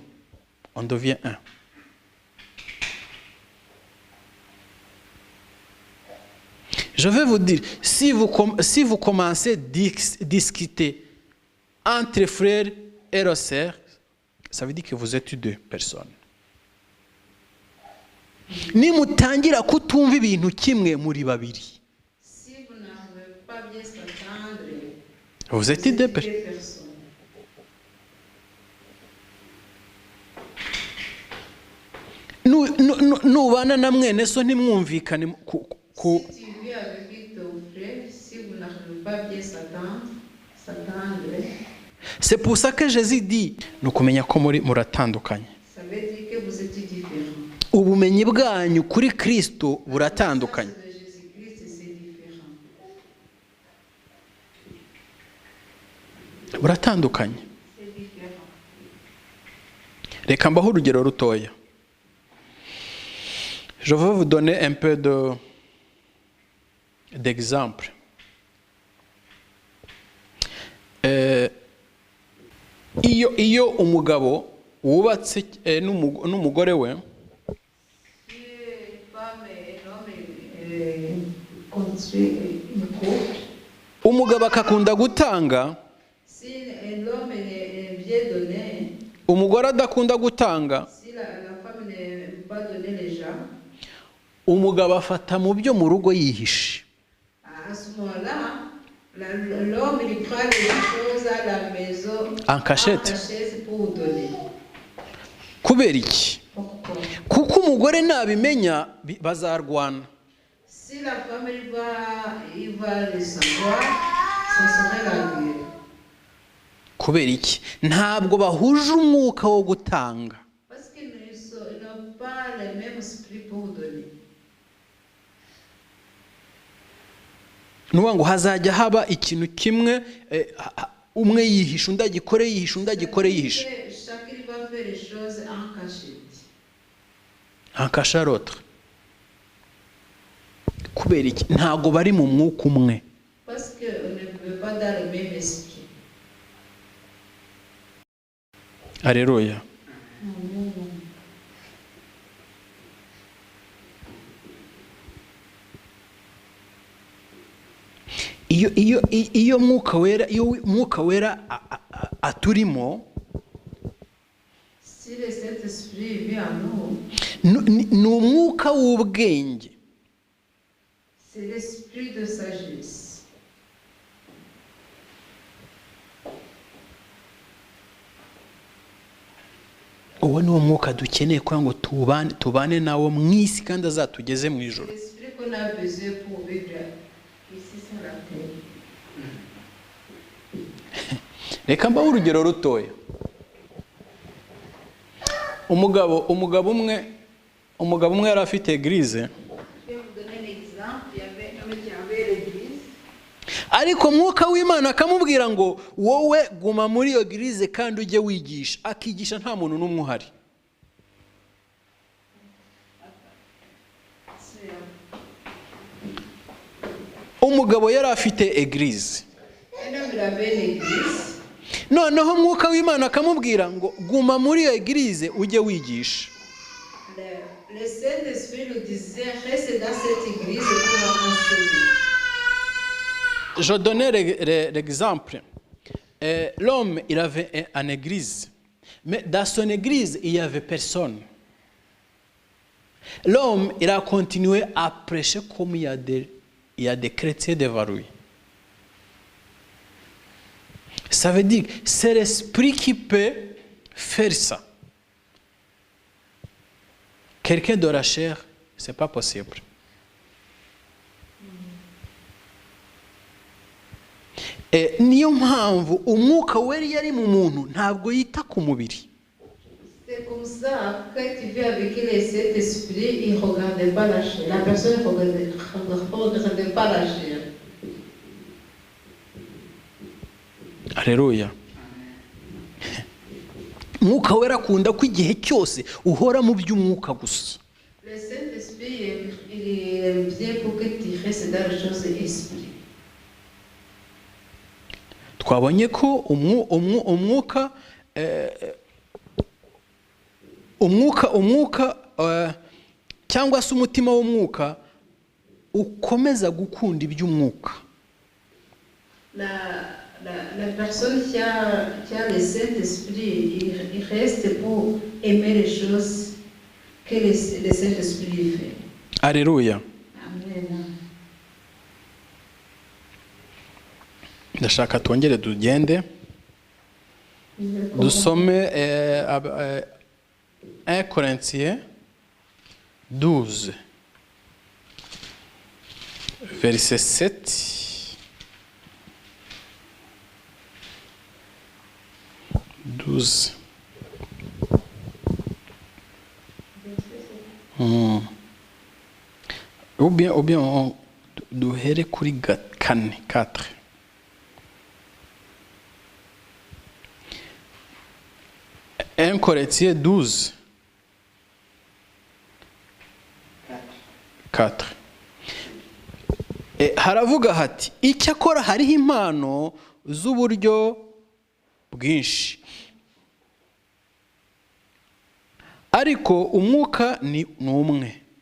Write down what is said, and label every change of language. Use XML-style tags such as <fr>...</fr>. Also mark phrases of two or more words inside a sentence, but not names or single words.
<fr>On devient un. Je vais vous dire, si vous commencez à discuter entre frères et sœurs, ça veut dire que vous êtes 2 personnes.</fr> <rw>Nimutangira kutumva ibintu kimwe muri babiri.</rw> <fr>si vous n'arrivez pas bien s'entendre, Vous êtes 2 personnes. personnes.</fr> <rw>Nubana na mwene so ntimwumvikane</rw> <fr>Si tu vis avec ton frère, si vous n'arrivez pas bien s'entendre, C'est pour ça que Jésus dit</fr> <rw>ni ukumenya ko muratandukanye.</rw> <fr>ça veut dire que vous êtes différents.</fr> <rw>Ubumenyi bwanyu kuri Kristo buratandukanye.</rw> <fr>De Jésus-Christ, c'est différent.</fr> <rw>Buratandukanye.</rw> <fr>C'est différent.</fr> <rw>Reka mbaho urugero rutoya.</rw> <fr>Je vais vous donner un peu d'exemple.</fr> <rw>Iyo umugabo wubatse n'umugore we,</rw> <fr>Si une femme et un homme construisent une couple,</fr> <rw>umugabo akakunda gutanga,</rw> <fr>si un homme vient donner,</fr> <rw>umugore adakunda gutanga,</rw> <fr>si la femme ne veut pas donner les gens,</fr> <rw>umugabo afata mu byo mu rugo yihishe.</rw> <fr>à ce moment-là, l'homme il prend les choses à la maison En cachette. pour donner.</fr> <rw>Kubera iki?</rw> <fr>Pourquoi?</fr> <rw>Kuko umugore nabimenya bazarwana.</rw> <fr>Si la femme il va le savoir, ça serait la guerre.</fr> <rw>Kubera iki? Ntabwo bahuje umwuka wo gutanga.</rw> <fr>Parce qu'ils n'ont pas le même esprit pour donner.</fr> <rw>nuvuga ngo hazajya haba ikintu kimwe, umwe yihisha undi agikore yihisha undi agikore yihisha.</rw> <fr>Chacun va faire les choses en cachette. En cachant l'autre.</fr> <rw>Kubera iki? Ntago bari mu mwuka umwe.</rw> <fr>Parce qu'on ne peut pas dans le même esprit. Alléluia.</fr> <rw>Iyo mwuka wera aturimo,</rw> <fr>Si le Saint-Esprit vient en nous,</fr> <rw>ni umwuka w'ubwenge.</rw> <fr>c'est l'esprit de sagesse.</fr> <rw>Uwo ni wo mwuka dukeneye kugira ngo tubane nawo mu isi kandi azatugeze mu ijoro.</rw> <fr>L'esprit qu'on a besoin pour vivre ici sur la terre.</fr> <rw>Reka mbaho urugero rutoya. Umugabo umwe yari afite eglise.</rw> <fr>Je vais vous donner un exemple. Il y avait un homme qui avait l'église.</fr> <rw>Ariko mwuka w'Imana akamubwira ngo wowe guma muri iyo eglise kandi ujye wigisha. Akigisha nta muntu n'umwe uhari. Umugabo yari afite eglise.</rw> <fr>Un homme il avait l'église.</fr> <rw>Noneho mwuka w'Imana akamubwira ngo guma muri iyo eglise ujye wigisha.</rw> <fr>Le Saint-Esprit nous disait reste dans cette église pour enseigner. Je donnais l'exemple. L'homme, il avait une église. Mais dans son église, il n'y avait personne. L'homme, il a continué à prêcher comme il y a des chrétiens devant lui. Ça veut dire que c'est l'esprit qui peut faire ça. Quelqu'un de la chair, ce n'est pas possible.</fr> <rw>Niyo mpamvu umwuka wera yari mu muntu ntabwo yita ku mubiri.</rw> <fr>C'est comme ça, quand tu vis avec le Saint-Esprit, il ne regarde pas la chair. La personne ne regarde pas la chair. Alléluia.</fr> <rw>Umwuka wera akunda ko igihe cyose uhora mu by'umwuka gusa.</rw> <fr>Le Saint-Esprit, il aime bien pour que tu restes dans les choses de l'esprit.</fr> <rw>Twabonye ko umwuka cyangwa se umutima w'umwuka ukomeza gukunda iby'umwuka.</rw> <fr>La personne qui a le Saint-Esprit, il reste pour aimer les choses que le Saint-Esprit fait. Alléluia. Amen.</fr> <rw>Ndashaka twongere tugende dusome 1 Corinthiens 12 verset 7. 12.</rw> <fr>Ou bien</fr> <rw>on duhere kuri 4. 1 Corinthiens 12. 4. Haravuga hati icyakora hariho impano z'uburyo bwinshi, ariko umwuka ni umwe.</rw>